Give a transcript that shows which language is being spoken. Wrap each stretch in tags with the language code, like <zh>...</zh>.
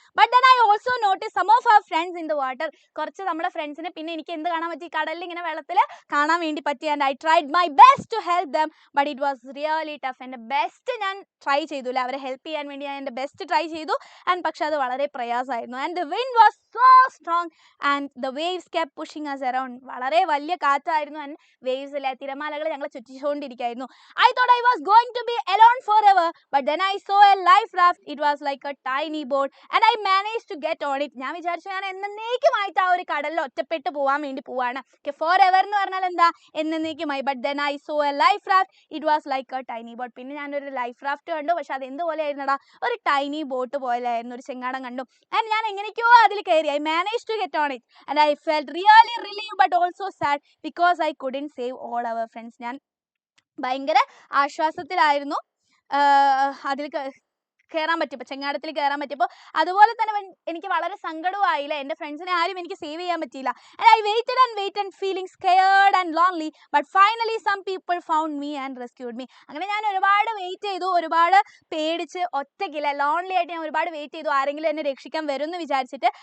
<en>But then I also noticed some of our friends in the water.</en> <ml>കുറച്ച് നമ്മുടെ ഫ്രണ്ട്സിനെ പിന്നെ എനിക്ക് എന്ത് കാണാൻ പറ്റി? കടലിൽ ഇങ്ങനെ വെള്ളത്തിൽ കാണാൻ വേണ്ടി പറ്റി.</ml> <en>And I tried my best to help them, but it was really tough.</en> <ml>എൻ്റെ ബെസ്റ്റ് ഞാൻ ട്രൈ ചെയ്തു അല്ലേ, അവരെ ഹെൽപ്പ് ചെയ്യാൻ വേണ്ടി ഞാൻ എൻ്റെ ബെസ്റ്റ് ട്രൈ ചെയ്തു. ആൻഡ് പക്ഷെ അത് വളരെ പ്രയാസമായിരുന്നു.</ml> <en>And the wind was so strong and the waves kept pushing us around.</en> <ml>വളരെ വലിയ കാറ്റായിരുന്നു. ആൻഡ് വേവ്സ് അല്ലേ, തിരമാലകൾ ഞങ്ങളെ ചുറ്റിച്ചുകൊണ്ടിരിക്കുകയായിരുന്നു.</ml> <en>I thought I was going to be alone forever, but then I saw a life raft. It was like a tiny boat and I managed to get on it.</en> <ml>ഞാൻ വിചാരിച്ചു ഞാൻ എന്നേക്കുമായിട്ട് ആ ഒരു കടലിൽ ഒറ്റപ്പെട്ട് പോകാൻ വേണ്ടി പോവാണ്. forever എന്ന് പറഞ്ഞാൽ എന്താ? എന്നേക്കുമായി.</ml> <en>but then I saw a life raft. It was like a tiny boat.</en> <ml>പിന്നെ ഞാനൊരു ലൈഫ് റാഫ്റ്റ് കണ്ടു. പക്ഷെ അത് എന്തുപോലെ ആയിരുന്നടാ? ഒരു ടൈനി ബോട്ട് പോലെയായിരുന്നു, ഒരു ചെങ്ങാടം കണ്ടു. ആൻഡ് ഞാൻ എങ്ങനെയൊക്കെയോ അതിൽ കയറി.</ml> <en>I managed to get on it and I felt really relieved but also sad because I couldn't save all our friends.</en> <ml>ഞാൻ ഭയങ്കര ആശ്വാസത്തിലായിരുന്നു. അതിൽ കയറാൻ പറ്റിയപ്പോൾ, ചെങ്ങാടത്തിൽ കയറാൻ പറ്റിയപ്പോൾ. അതുപോലെ തന്നെ എനിക്ക് വളരെ സങ്കടമായില്ല, എൻ്റെ ഫ്രണ്ട്സിനെ ആരും എനിക്ക് സേവ് ചെയ്യാൻ പറ്റിയില്ല.</ml> <en>And I waited and waited feeling scared and lonely but finally some people found me and rescued me.</en> <ml>അങ്ങനെ ഞാൻ ഒരുപാട് വെയിറ്റ് ചെയ്തു, ഒരുപാട് പേടിച്ച്, ഒറ്റയ്ക്കില്ല, ലോൺലി ആയിട്ട് ഞാൻ ഒരുപാട് വെയിറ്റ് ചെയ്തു, ആരെങ്കിലും എന്നെ രക്ഷിക്കാൻ വരും എന്ന് വിചാരിച്ചിട്ട്.</ml>